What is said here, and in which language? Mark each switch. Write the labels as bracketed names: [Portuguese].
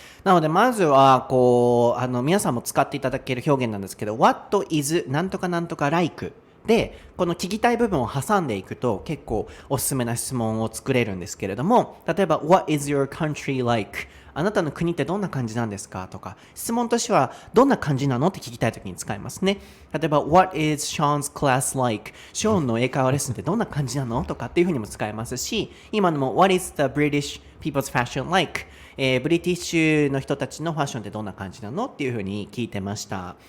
[Japanese] なのでまずは皆さんも使っていただける表現なんですけど What is なんとかなんとか like でこの聞きたい部分を挟んでいくと結構おすすめな質問を作れるんですけれども、例えば [English] What is your country like? [Japanese] あなたの国ってどんな感じなんですかとか、質問としてはどんな感じなのって聞きたいときに使いますね。 [English] 例えば What is Sean's class like? [Japanese] ショーンの英会話レッスンってどんな感じなのとかっていうふうにも使えますし、今のも [English] What is the British people's fashion like? [Japanese] ブリティッシュの人たちのファッションってどんな感じなのっていうふうに聞いてました。